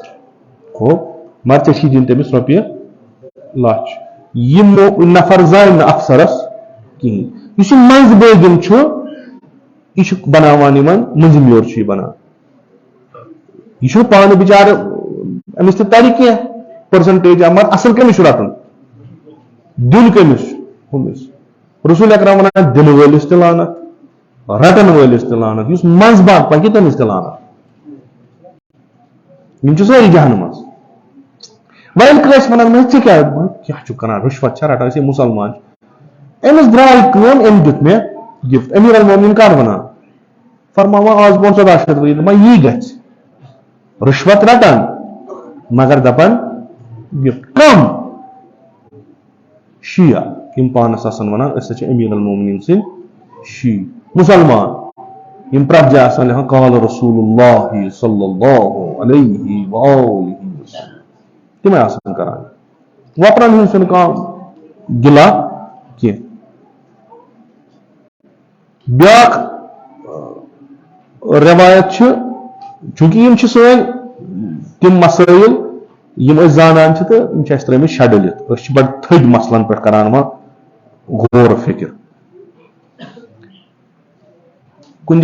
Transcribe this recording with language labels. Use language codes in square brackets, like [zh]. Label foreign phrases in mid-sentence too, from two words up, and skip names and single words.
[ks] ہو مگر ژےٚ چھی دِنۍ تٔمِس رۄپیہِ 1,00,000 یہِ نفر زانہِ نہٕ افسرس کِہیٖنۍ یُس یہِ منٛزٕ بٲگِن چھُ یہِ چھُ بناوان یِمن مٔنٛزِم یور چھُ یہِ بنان یہِ چھُنہٕ پانہٕ بِچارٕ أمِس تہِ ترِ کینٛہہ پٔرسنٹیج مگر اصل کٔمِس چھُ رٹُن دیُن کٔمِس چھُ ہُمِس رسول اکرم ونان دِنہٕ وٲلِس تہِ لعنت رٹن وٲلِس تہِ لعنت یُس منٛزٕ باگ پکہِ تٔمِس تہِ لعنت یِم چھِ سٲری جہنم منٛز وۄنۍ کٲنٛسہِ ونان ژٕ کیاہ چھُکھ کران رُشوت چھا رٹان أسۍ مُسلمان چھِ أمِس درٛاے کٲم أمۍ دیُت مےٚ گفٹ امیر المومنین کر ونان فرماوان آز برونٛہہ 1400 ؤری دپان یی گژھِ رُشوت رٹان مگر دپان گفٹ کم شِیا یِم پانس آسان ونان أسۍ چھِ امیر المومنین سٕنٛدۍ شِی مُسلمان یِم پرٛٮ۪تھ جایہِ آسان لیکھان [ar] قال رسول اللہ صلی اللہ علیہ وآلہ وسلم [ks] تِمے آسان کران وۄپرن ہُنٛد چھُنہٕ کانٛہہ گِلا کینٛہہ. بیاکھ روایت چھِ چوٗنٛکہِ یِم چھِ سٲنۍ تِم مسٲیل یِم أسۍ زانان چھِ تہٕ یِم چھِ اَسہِ ترٛٲمٕتۍ شڈوٗلِتھ أسۍ چھِ بڑٕ تھٔدۍ مسلن پٮ۪ٹھ کران وۄنۍ غور و فِکر کُنہِ